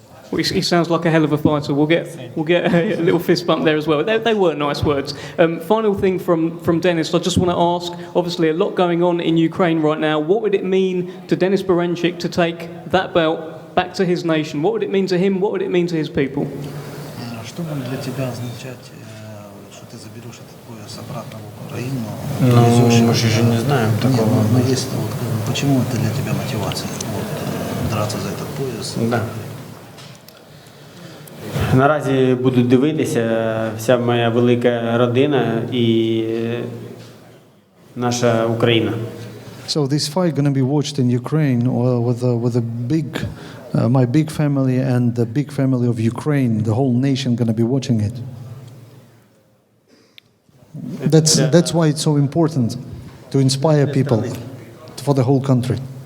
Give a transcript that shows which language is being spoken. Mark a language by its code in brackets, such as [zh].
[en] Well, he sounds like a hell of a fighter. We'll get a little fist bump there as well. They were nice words. Final thing from Dennis, I just want to ask, obviously a lot going on in Ukraine right now. What would it mean to Denis Berinchyk to take that belt back to his nation? What would it mean to him? What would it mean to his people? [ru] Что будет для тебя означать, что ты заберешь этот пояс обратно в Украину? Ну, мы же не знаем такого. Но есть, вот, почему это для тебя мотивация? Вот, драться за этот пояс? Да. [uk] Наразі будуть дивитися вся моя велика родина і наша Україна. [en] So this fight going to be watched in Ukraine with a big, my big family and the big family of Ukraine. The whole nation going to be watching it. That's why it's so important to inspire people for the whole country.